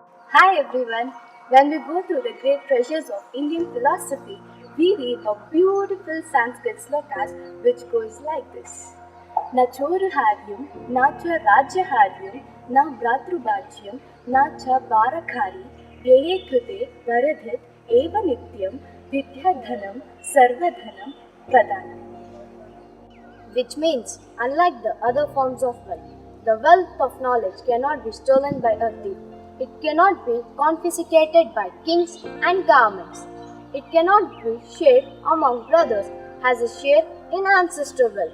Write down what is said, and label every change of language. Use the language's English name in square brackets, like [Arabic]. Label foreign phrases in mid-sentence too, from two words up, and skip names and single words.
[English] Hi everyone. When we go through the great treasures of Indian philosophy, we read a beautiful Sanskrit slokas which goes like this. [Sanskrit] न चोरहार्यं, न च राजहार्यं, न भ्रातृभाज्यं, न च भारकारि, व्यये कृते वर्धत एव नित्यं विद्याधनं सर्वधनं प्रधानम्. [English] Which means, unlike the other forms of wealth, the wealth of knowledge cannot be stolen by a thief. It cannot be confiscated by kings and governments. It cannot be shared among brothers as a share in ancestral wealth.